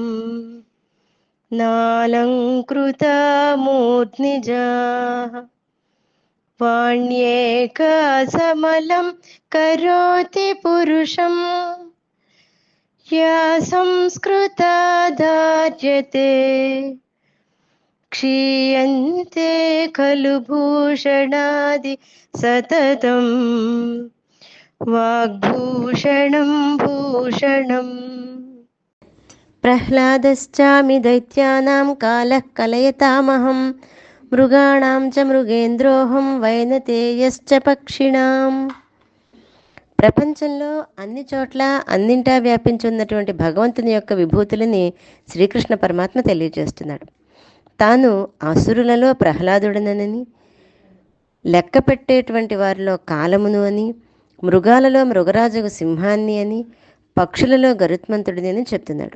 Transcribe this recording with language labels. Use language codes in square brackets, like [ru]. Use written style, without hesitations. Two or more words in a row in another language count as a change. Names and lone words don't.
[sa] नालङ्कृता मूर्ध्निजाः वाण्येका समलं करोति पुरुषं या संस्कृता धार्यते क्षीयन्ते खलु भूषणादि सततं वाग्भूषणं भूषणम्। प्रह्लादश्चामि दैत्यानां कालः कलयतामहं మృగాణాం చ మృగేంద్రోహం వైనతేయశ్చ పక్షిణాం. [te] ప్రపంచంలో అన్ని చోట్ల అన్నింటా వ్యాపించి ఉన్నటువంటి భగవంతుని యొక్క విభూతులని శ్రీకృష్ణ పరమాత్మ తెలియజేస్తున్నాడు. తాను అసురులలో ప్రహ్లాదుడనని, లెక్క పెట్టేటువంటి వారిలో కాలమును అని, మృగాలలో మృగరాజుకు సింహాన్ని అని, పక్షులలో గరుత్మంతుడిని అని చెప్తున్నాడు.